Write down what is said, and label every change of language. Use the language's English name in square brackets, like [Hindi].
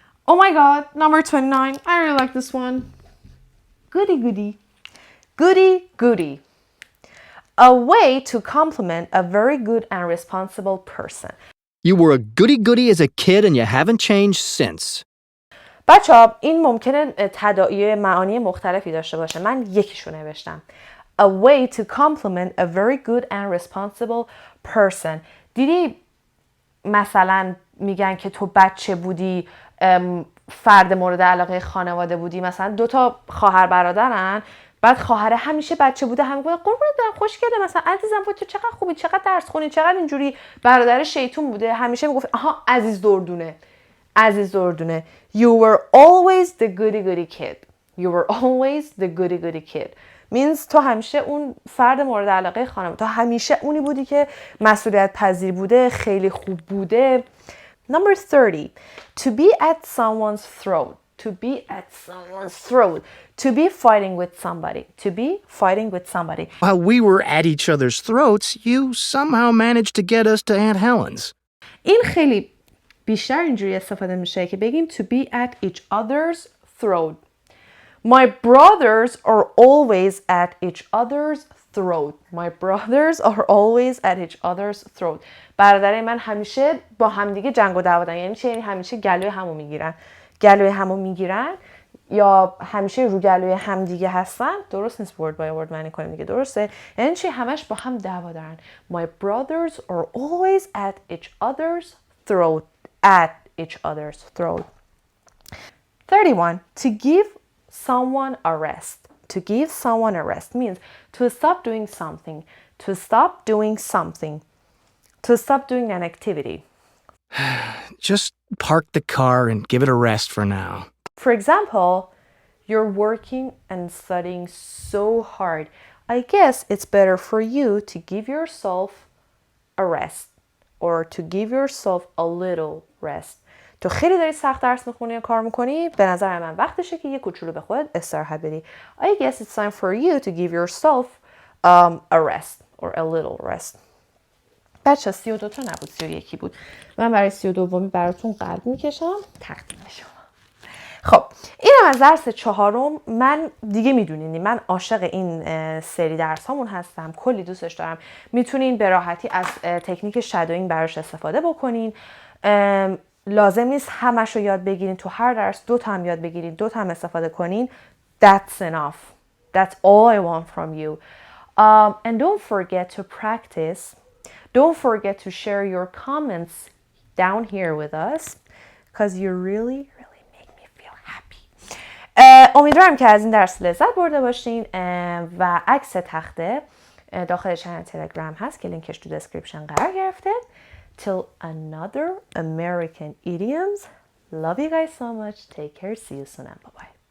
[English] Oh my God. Number 29. I really like this one. Goody goody. Goody goody. A way to compliment a very good and responsible person. You were a goody-goody as a kid and you haven't changed since. [Persian] بچه‌ها این ممکنه تداعی معانی مختلفی داشته باشه. من یکیشو نوشتم. A way to compliment a very good and responsible person. دیدی مثلا میگن که تو بچه بودی، فرد مورد علاقه خانواده بودی، مثلا 2 خواهر برادرن، بعد خواهر همیشه بچه بوده، هم گفت قربونت برم خوشگله، مثلا عزیزم تو چقدر خوبی، چقدر درس خونی، چقدر اینجوری. برادر شیطون بوده، همیشه میگفت آها عزیز دردونه، عزیز دردونه. [English] You were always the goody goody kid. You were always the goody goody kid. means [Persian] تو همیشه اون فرد مورد علاقه خانم، تو همیشه اونی بودی که مسئولیت پذیر بوده، خیلی خوب بوده. [English] Number 30. To be at someone's throat. To be at someone's throat. To be fighting with somebody. To be fighting with somebody. While we were at each other's throats, you somehow managed to get us to Aunt Helen's. [Persian] این خیلی بیشتر اینجوری استفاده میشه که بگیم [English] to be at each other's throat. My brothers are always at each other's throat. My brothers are always at each other's throat. [Persian] برادرای من همیشه با همدیگه جنگ و دعوا دارن. یعنی چی؟ یعنی همیشه گلوی همو میگیرن. گلوی همو میگیرن یا همیشه رو گلوی همدیگه هستن. درست نیست [English] word by word [Persian] معنی کنیم دیگه، درسته؟ یعنی چی؟ همش با هم دعوا دارن. [English] My brothers are always at each other's throat. At each other's throat. 31. To give someone a rest. To give someone a rest means to stop doing something. To stop doing something. To stop doing an activity. Just park the car and give it a rest for now. For example, you're working and studying so hard. I guess it's better for you to give yourself a rest or to give yourself a little rest. [Persian] تو خیلی داری سخت درس میخونی یا کار میکنی، به نظر من وقتشه که یه کوچولو به خودت استراحت بدی. [English] I guess it's time for you to give yourself a rest or a little rest. [Persian] بچه 32 تا نبود 31 بود. من برای 32می براتون قلب میکشم تقدیم شما. خب اینم از درس چهارم. من دیگه میدونین من عاشق این سری درس هامون هستم، کلی دوستش دارم. میتونین به راحتی از تکنیک شادوینگ براش استفاده بکنین. لازم نیست همش رو یاد بگیرین، تو هر درس 2 تا هم یاد بگیرین، 2 تا هم استفاده کنین. [English] That's enough. That's all I want from you. And don't forget to practice. Don't forget to share your comments down here with us because you really make me feel happy. [Persian] امیدوارم که از این درس لذت برده باشین و عکس تخته داخل چنل تلگرام هست که لینکش تو دسکریپشن قرار گرفته. [English] Till another American idioms. Love you guys so much. Take care. See you soon and bye-bye.